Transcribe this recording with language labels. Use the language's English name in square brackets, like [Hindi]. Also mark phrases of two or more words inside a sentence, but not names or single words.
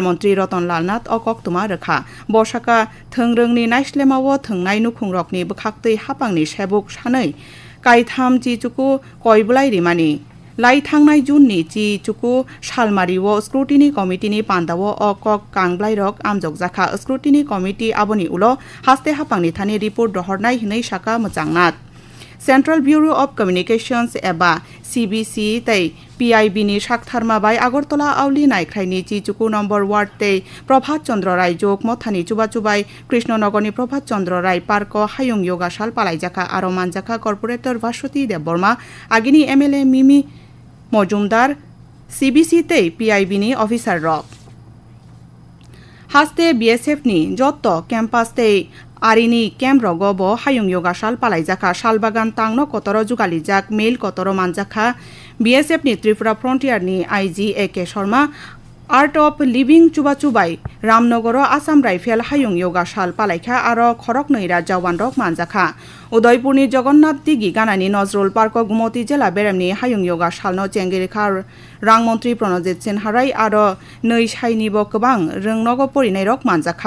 [Kok Borok] मन्त्री रतनलाल नाथ अ कक्तुमा रेखा बसाका थोंरोंनि नायस्लेमाओ थोंनाय नुखुं रकनि बखाक्तै हापांनि सेबुक सानै काइथाम चिचुकु कयबलाय रिमानि लाई थांनाय जुननि चि चुकु सालमारिओ स्क्रुटिनि कमिटिनि पान्दाओ अ कक कांग्लाइरक आमजक जाखा स्क्रुटिनि कमिटि आबनि उलो हास्ते हापांनि थानि रिपोर्ट दहरनाय हिनै साका मोजांनाथ सेंट्रल ब्यूरो ऑफ कम्युनिकेशंस एबा CBC तै PIB नि साकथारमा बाय আগরতলা आवली नायख्राइनि चिचुकु नम्बर वार्ड तै प्रभात चंद्र राय जोग मथानि चुबाचुबाय कृष्णनगरनि प्रभात चंद्र राय पार्क हायुं योगाशाल पालाइजाखा आरो मानजाखा कॉर्पोरेटर भास्वती देवबर्मा आगिनि MLA मिमी मजुमदार CBC तै PIB नि अफिसार रक हास्ते BSF नि जत्त कैंपास तै आरिनि कैम्प रगब हायुं योगाशाल पालाइजाखा शालबागान तांनो कतर जुगालिजाक मेल कतर मानजाखा BSF नि त्रिपुरा फ्रंटियर नि IG AK शर्मा आर्ट ऑफ लिविंग चुबाचुबाई रामनगर आसाम राइफेल हायुं योगाशाल पालाइखा आरो खरक नैरा जवान रक मानजाखा उदयपुरनि जगन्नाथ दिगी गानानि नजरुल पार्क गुमती जिला बेरेमनि हायुं योगाशालनो चेंगेरेखा रांमंत्री प्रणजित सिन्हाराय आरो नै साइनिबो गोबां रोंनगो परिनाय रक मानजाखा